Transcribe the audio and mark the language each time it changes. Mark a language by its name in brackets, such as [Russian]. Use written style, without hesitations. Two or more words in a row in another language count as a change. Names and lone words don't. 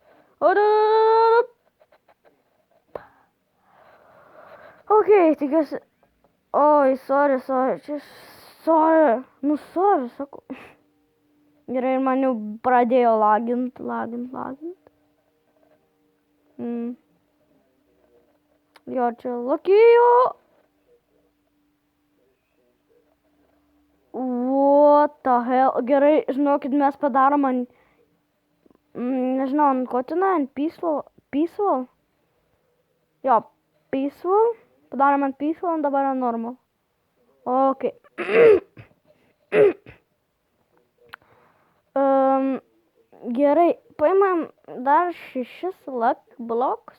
[Lithuanian] Ok, tikiuosi. Oi, sorry. Sorry, sakau. Gerai, man jau pradėjo lagint. Jo, čia lakijo. [English] What the hell? [Lithuanian] Gerai, žinokit, mes padarom ant... Nežinau, ant ko ten, ant peaceful? Jo, peaceful. Padarom ant peaceful, dabar ant normal. Ok. Gerai, paimam dar 6 [English] luck blocks.